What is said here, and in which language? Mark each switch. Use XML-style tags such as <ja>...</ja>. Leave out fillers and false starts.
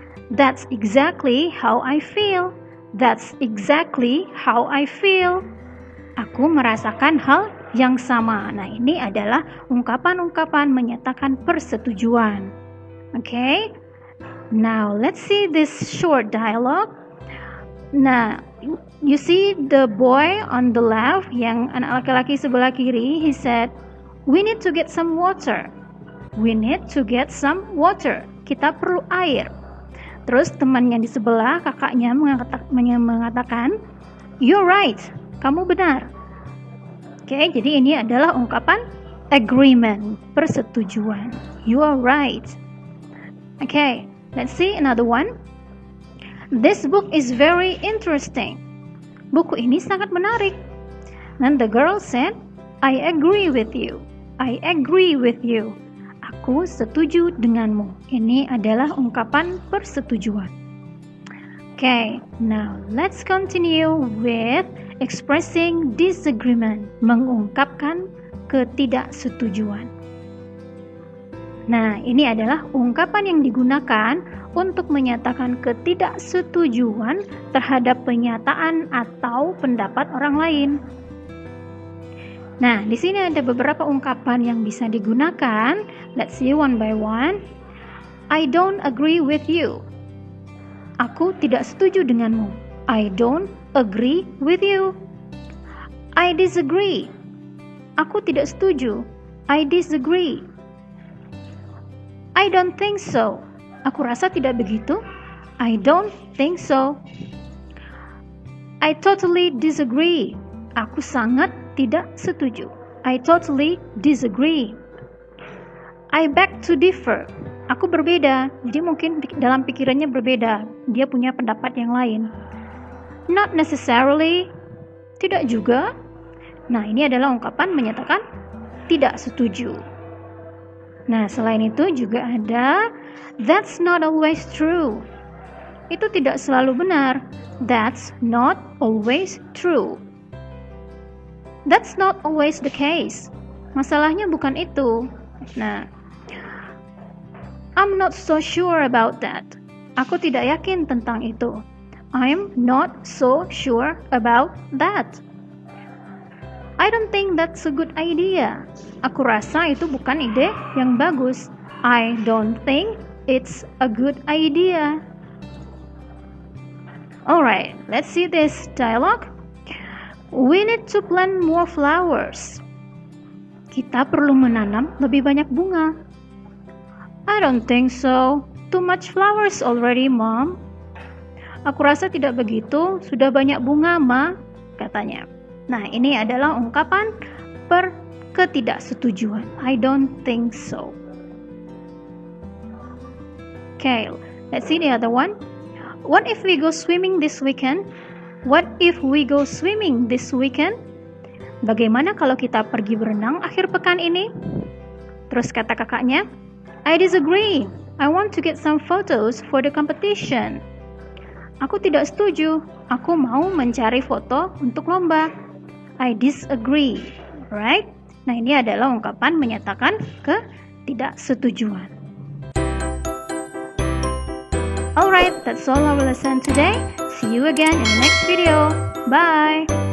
<en>That's exactly how I feel. That's exactly how I feel.</en> <id>Aku merasakan hal yang sama. Nah, ini adalah ungkapan-ungkapan menyatakan persetujuan.</id> <en>Okay? Now, let's see this short dialogue. Nah, you see the boy on the left,</en> <id>yang anak laki-laki sebelah kiri,</id> <en>he said, we need to get some water. We need to get some water.</en> <id>Kita perlu air. Terus temannya di sebelah, kakaknya mengatakan,</id> <en>you're right.</en> <id>Kamu benar. Oke, jadi ini adalah ungkapan agreement, persetujuan.</id> <en>You are right. Okay, let's see another one. This book is very interesting.</en> <id>Buku ini sangat menarik.</id> <en>And the girl said, I agree with you. I agree with you.</en> <id>Aku setuju denganmu. Ini adalah ungkapan persetujuan.</id> <en>Okay, now let's continue with expressing disagreement.</en> <id>Mengungkapkan ketidaksetujuan. Nah, ini adalah ungkapan yang digunakan untuk menyatakan ketidaksetujuan terhadap pernyataan atau pendapat orang lain. Nah, di sini ada beberapa ungkapan yang bisa digunakan.</id> <en>Let's see one by one. I don't agree with you.</en> <id>Aku tidak setuju denganmu.</id> <en>I don't agree with you. I disagree.</en> <id>Aku tidak setuju.</id> <en>I disagree. I don't think so.</en> <id>Aku rasa tidak begitu.</id> <en>I don't think so.</en> <id>I totally disagree. Aku sangat tidak setuju.</id> <en>I totally disagree. I beg to differ.</en> <id>Aku berbeda. Jadi mungkin dalam pikirannya berbeda. Dia punya pendapat yang lain.</id> <en>Not necessarily.</en> <id>Tidak juga. Nah, ini adalah ungkapan menyatakan tidak setuju. Nah, selain itu juga ada</id> <en>that's not always true.</en> <id>Itu tidak selalu benar.</id> <en>That's not always true. That's not always the case.</en> <id>Masalahnya bukan itu.</id> <en>Nah, I'm not so sure about that.</en> <id>Aku tidak yakin tentang itu.</id> <en>I'm not so sure about that. I don't think that's a good idea.</en> <id>Aku rasa itu bukan ide yang bagus.</id> <en>I don't think it's a good idea. Alright, let's see this dialogue. We need to plant more flowers.</en> <id>Kita perlu menanam lebih banyak bunga.</id> <en>I don't think so. Too much flowers already, Mom.</en> <id>Aku rasa tidak begitu. Sudah banyak bunga, Ma, katanya. Nah, ini adalah ungkapan ketidaksetujuan.</id> <en>I don't think so. Okay, let's see the other one. What if we go swimming this weekend? What if we go swimming this weekend?</en> <id>Bagaimana kalau kita pergi berenang akhir pekan ini? Terus kata kakaknya,</id> <en>I disagree. I want to get some photos for the competition.</en> <id>Aku tidak setuju. Aku mau mencari foto untuk lomba.</id> <en>I disagree. Right?</en> <id>Nah, ini adalah ungkapan menyatakan ketidaksetujuan.</id> <en>Alright, that's all our lesson today. See you again in the next video. Bye!</en>